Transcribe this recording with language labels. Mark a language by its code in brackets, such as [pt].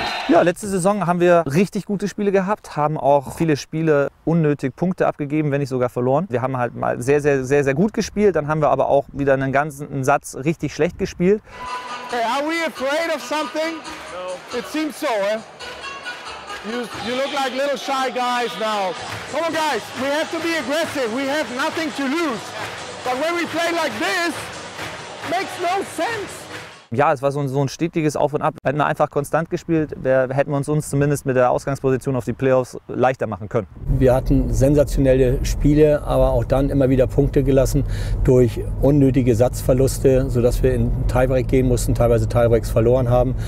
[de] Ja, letzte Saison haben wir richtig gute Spiele gehabt, haben auch viele Spiele unnötig Punkte abgegeben, wenn nicht sogar verloren. Wir haben halt mal sehr gut gespielt, dann haben wir aber auch wieder einen ganzen Satz richtig schlecht gespielt. [en] Hey, are we afraid of something? No. It seems so, eh? You look like little shy guys now. Come on, guys, we have to be aggressive. We have nothing to lose. But when we play like this, makes no sense. [de] Ja, es war so ein stetiges Auf und Ab. Hätten wir einfach konstant gespielt, hätten wir uns zumindest mit der Ausgangsposition auf die Playoffs leichter machen können. Wir hatten sensationelle Spiele, aber auch dann immer wieder Punkte gelassen durch unnötige Satzverluste, sodass wir in Tiebreak gehen mussten, teilweise Tiebreaks verloren haben.